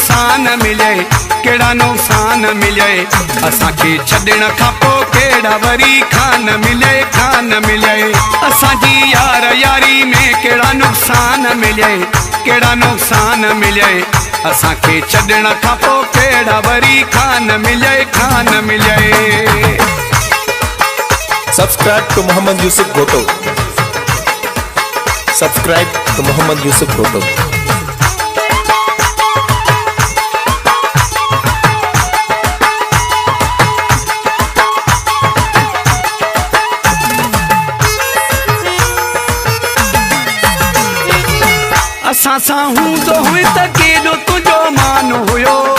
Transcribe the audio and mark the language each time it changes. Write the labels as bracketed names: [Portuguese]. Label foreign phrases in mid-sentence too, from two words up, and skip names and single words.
[Sindhi] नुक़सान मिले, केड़ा नुक़सान मिले। असांखे छॾण खां पोइ केड़ा वरी खान मिले, खान मिले। असांजी यार यारी में केड़ा नुक़सान मिले, केड़ा नुक़सान मिले। असांखे छॾण खां पोइ केड़ा वरी खान मिले, खान मिले। [English] Subscribe to Muhammad Yusuf Bhutto. Subscribe to Muhammad Yusuf Bhutto. [Sindhi] असां सां हूंदो हुई त केॾो तुंहिंजो मान हुयो।